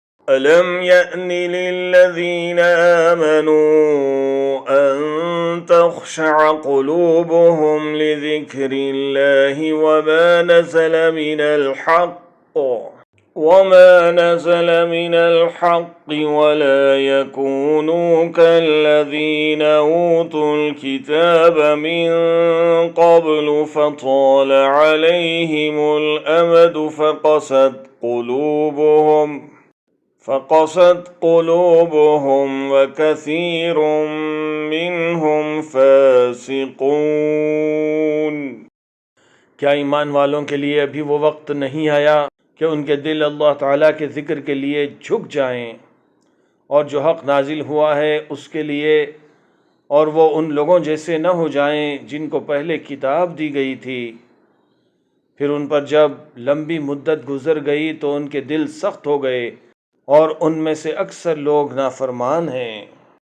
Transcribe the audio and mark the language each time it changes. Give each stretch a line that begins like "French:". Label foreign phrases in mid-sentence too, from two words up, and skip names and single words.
Arabic: ألم يأن للذين آمنوا أن تخشع قلوبهم لذكر الله وما نزل من الحق ولا يكونوا كالذين أوتوا الكتاب من قبل فطال عليهم الأمد فقست قلوبهم وكثير منهم فاسقون.
Urdu: کیا ایمان والوں کے لیے ابھی وہ وقت نہیں آیا کہ ان کے دل اللہ تعالیٰ کے ذکر کے لیے جھک جائیں اور جو حق نازل ہوا ہے اس کے لیے، اور وہ ان لوگوں جیسے نہ ہو جائیں جن کو پہلے کتاب دی گئی تھی، پھر ان پر جب لمبی مدت گزر گئی تو ان کے دل سخت ہو گئے اور ان میں سے اکثر لوگ نافرمان ہیں.